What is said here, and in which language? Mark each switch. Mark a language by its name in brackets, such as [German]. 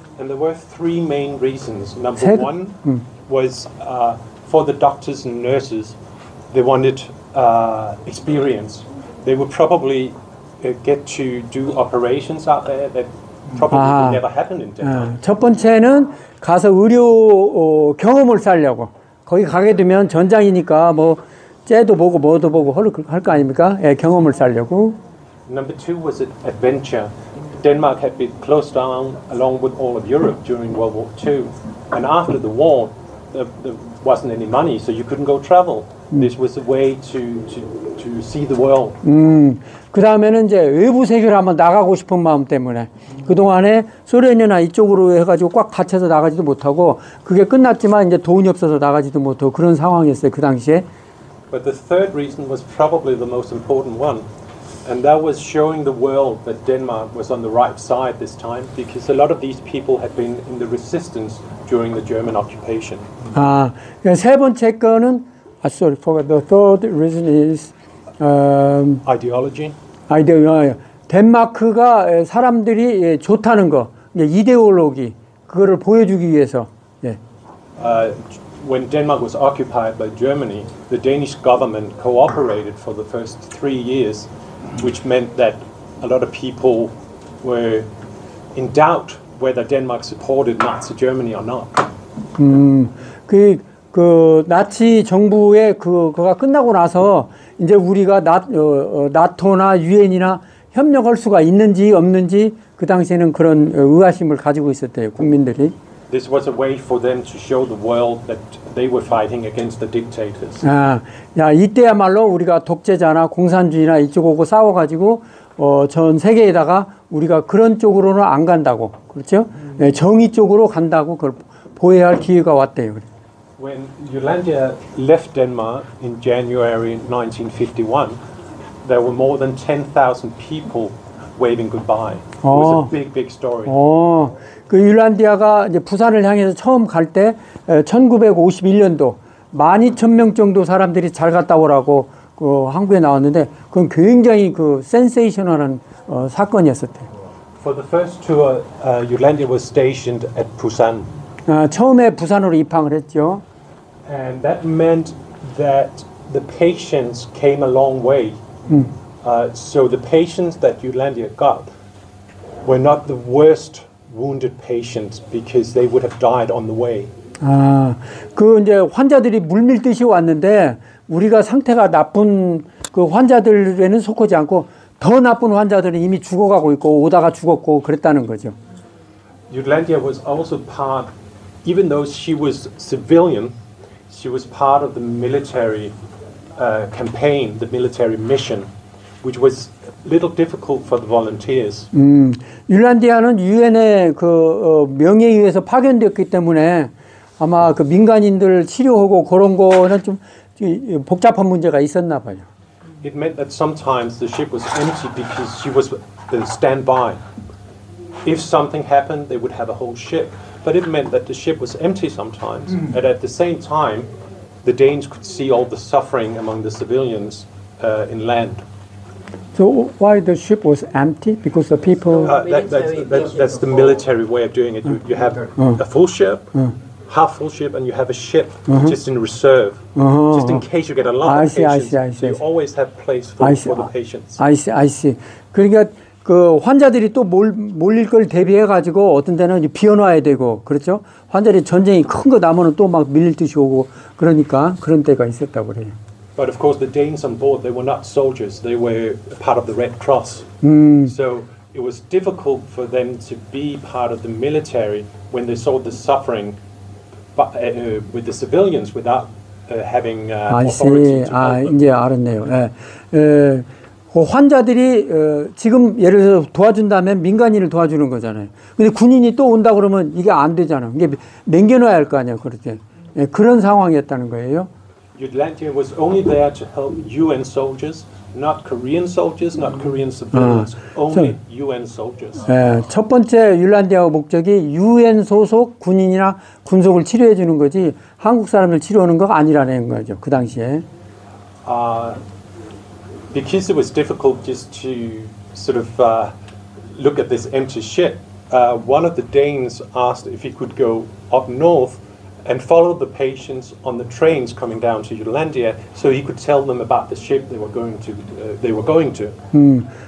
[English] And there were three main reasons. Number one was for the doctors and nurses. They wanted experience. They would probably get to do operations out there that probably would never happen in Denmark. [Korean] 첫 번째는 가서 의료 경험을 쌓으려고. 거기 가게 되면 전장이니까 뭐 째도 보고 뭐도 보고 할 거 아닙니까? 예, 경험을 쌓으려고. [English] Number two was adventure. Denmark had been closed down along with all of Europe during World War II, and after the war, there wasn't any money, so you couldn't go travel. This was a way to see the world. [Korean] 그 다음에는 이제 외부 세계를 한번 나가고 싶은 마음 때문에 그 동안에 소련이나 이쪽으로 해가지고 꽉 갇혀서 나가지도 못하고 그게 끝났지만 이제 돈이 없어서 나가지도 못하고 그런 상황이었어요 그 당시에. [English] But the third reason was probably the most important one, and that was showing the world that Denmark was on the right side this time, because a lot of these people had been in the resistance during the German occupation. [Korean] 세 번째 거는 [English] sorry, forgot. The third reason is ideology. [Korean] 덴마크가 사람들이 좋다는 거, 이데올로기 그거를 보여주기 위해서. 예. [English] When Denmark was occupied by Germany, the Danish government cooperated for the first 3 years, which meant that a lot of people were in doubt whether Denmark supported Nazi Germany or not. [Korean] 그 나치 정부의 그거가 끝나고 나서 이제 우리가 나토나 유엔이나 협력할 수가 있는지 없는지 그 당시에는 그런 의아심을 가지고 있었대요 국민들이. [English] This was a way for them to show the world that they were fighting against the dictators. [Korean] 이때야말로 우리가 독재자나 공산주의나 이쪽 오고 싸워가지고 전 세계에다가 우리가 그런 쪽으로는 안 간다고, 그렇죠? 정의 쪽으로 간다고 그걸 보여야 할 기회가 왔대요. [English] When Jutlandia left Denmark in January 1951, there were more than 10,000 people waving goodbye. It was a big, big story. [Korean] 그 율란디아가 이제 부산을 향해서 처음 갈 때 1951년도 12,000명 정도 사람들이 잘 갔다 오라고 그 항구에 나왔는데 그건 굉장히 그 센세이셔널한 사건이었었대요. [English] For the first tour, Jutlandia was stationed at Busan. [Korean] 처음에 부산으로 입항을 했죠. [English] And that meant that the patients came a long way. So the patients that Jutlandia got were not the worst wounded patients because they would have died on the way. [Korean] 그 이제 환자들이 물밀듯이 왔는데 우리가 상태가 나쁜 그 환자들에는 속하지 않고 더 나쁜 환자들은 이미 죽어가고 있고 오다가 죽었고 그랬다는 거죠. [English] Jutlandia was also part, even though she was civilian, she was part of the military campaign, the military mission, which was a little difficult for the volunteers. [Korean] 율란디아는 유엔의 그 명예에 의해서 파견됐기 때문에 아마 그 민간인들 치료하고 그런 거는 좀 복잡한 문제가 있었나 봐요. [English] It meant that sometimes the ship was empty because she was standby. If something happened, they would have a whole ship. But it meant that the ship was empty sometimes. And at the same time, the Danes could see all the suffering among the civilians in land. So why the ship was empty? Because the people. That's the military way of doing it. You have a full ship, half full ship, and you have a ship just in reserve, just in case you get a lot of patients. So you always have place for the patients. I see. [Korean] 그러니까 그 환자들이 또 몰릴 걸 대비해 가지고 어떤 데는 비워놔야 되고 그렇죠. 환자들이 전쟁이 큰 거 나면은 또 막 밀릴 듯이 오고 그러니까 그런 때가 있었다고 그래요. [English] But of course, the Danes on board, they were not soldiers. They were part of the Red Cross. So it was difficult for them to be part of the military when they saw the suffering with the civilians without having authority to help them. [Korean] 이제 알았네요. 그 환자들이 지금 예를 들어서 도와준다면 민간인을 도와주는 거잖아요. 근데 군인이 또 온다 그러면 이게 안 되잖아요. 이게 남겨놔야 할 거 아니에요. 그렇게. 그런 상황이었다는 거예요. [English] Jutlandia was only there to help UN soldiers, not Korean soldiers, not Korean civilians, only UN soldiers. [Korean] 첫 번째 율란디아 목적이 UN 소속 군인이나 군속을 치료해 주는 거지 한국 사람을 치료하는 거 아니라는 거죠. 그 당시에. [English] Because it was difficult just to sort of look at this empty ship, one of the Danes asked if he could go up north and follow the patients on the trains coming down to Jutlandia, so he could tell them about the ship they were going to.